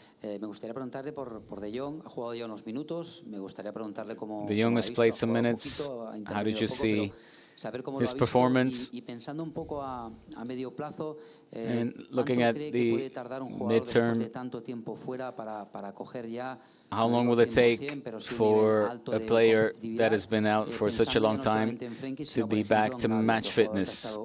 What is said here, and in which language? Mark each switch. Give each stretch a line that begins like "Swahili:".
Spanish: Me gustaría preguntarle por De Jong. Ha jugado ya unos minutos. Me gustaría preguntarle cómo.
English: De Jong has played some minutes. How did you see his performance?
Spanish: Y pensando un poco a medio plazo,
English: And looking at the midterm,
Spanish: de tanto tiempo fuera para coger ya.
English: How long will it take for a player that has been out for such a long time to be back to match fitness?